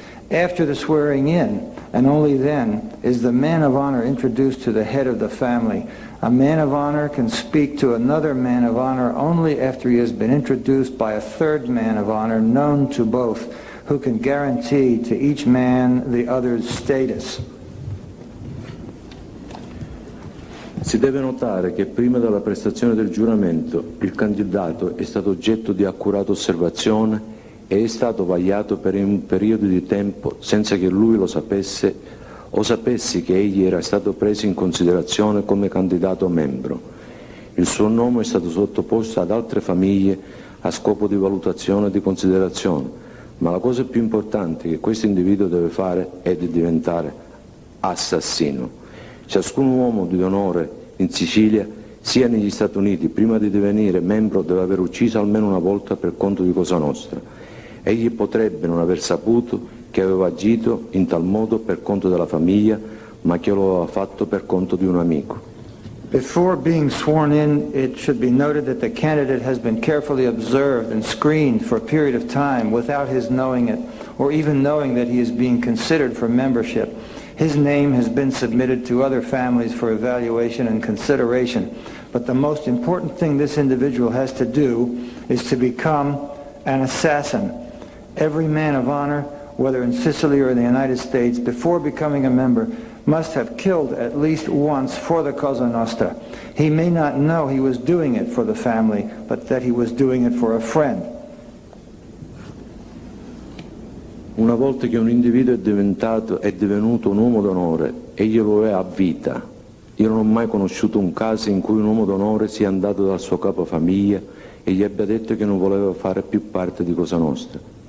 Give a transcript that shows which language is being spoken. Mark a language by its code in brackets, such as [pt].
[en] After the swearing in, and only then, is the man of honor introduced to the head of the family. A man of honor can speak to another man of honor only after he has been introduced by a third man of honor known to both, who can guarantee to each man the other's status. [it] Si deve notare che prima della prestazione del giuramento il candidato è stato oggetto di accurata osservazione e è stato vagliato per un periodo di tempo senza che lui lo sapesse o sapessi che egli era stato preso in considerazione come candidato membro. Il suo nome è stato sottoposto ad altre famiglie a scopo di valutazione e di considerazione, ma la cosa più importante che questo individuo deve fare è di diventare assassino. Ciascun uomo di onore in Sicilia, sia negli Stati Uniti, prima di divenire membro deve aver ucciso almeno una volta per conto di Cosa Nostra. Egli potrebbe non aver saputo che aveva agito in tal modo per conto della famiglia, ma che lo aveva fatto per conto di un amico. [en] Before being sworn in, it should be noted that the candidate has been carefully observed and screened for a period of time without his knowing it, or even knowing that he is being considered for membership. His name has been submitted to other families for evaluation and consideration, but the most important thing this individual has to do is to become an assassin. Every man of honor, whether in Sicily or in the United States, before becoming a member, must have killed at least once for the Cosa Nostra. He may not know he was doing it for the family, but that he was doing it for a friend. [it] Una volta che un individuo è divenuto un uomo d'onore, egli lo è a vita. Io non ho mai conosciuto un caso in cui un uomo d'onore sia andato dal suo capofamiglia e gli abbia detto che non voleva fare più parte di Cosa Nostra.